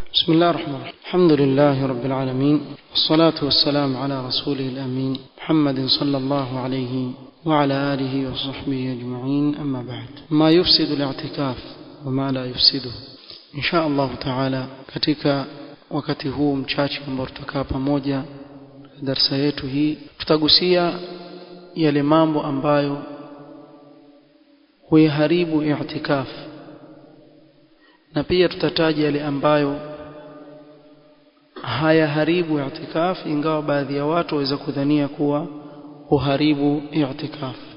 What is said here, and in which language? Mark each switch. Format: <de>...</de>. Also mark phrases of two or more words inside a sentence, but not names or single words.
<ar>بسم الله الرحمن الرحيم. الحمد لله رب العالمين، والصلاة والسلام على رسوله الأمين محمد صلى الله عليه وعلى آله وصحبه أجمعين. أما بعد، ما يفسد الاعتكاف وما لا يفسده. إن شاء الله تعالى</ar> <sw>katika wakati huu mchache ambao tutakaa pamoja darasa yetu hii, tutagusia yale mambo ambayo huiharibu i'tikaf, na pia tutataja yale ambayo hayaharibu i'tikaf, ingawa baadhi ya watu waweza kudhania kuwa huharibu i'tikaf.</sw>